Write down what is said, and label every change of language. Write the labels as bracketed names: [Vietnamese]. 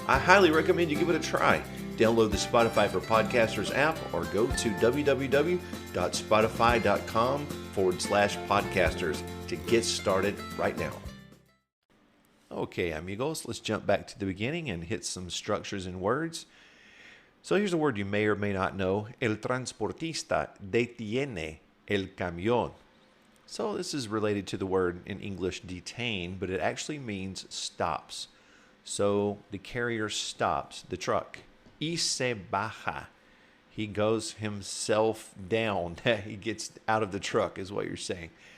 [English] I highly recommend you give it a try. Download the Spotify for Podcasters app or go to www.spotify.com/podcasters to get started right now. Okay, amigos, let's jump back to the beginning and hit some structures and words. So here's a word you may or may not know. [Spanish] El transportista detiene el camión. [English] So this is related to the word in English detain, but it actually means stops. So the carrier stops the truck. [Spanish] Y se baja. [English] He goes himself down. He gets out of the truck is what you're saying.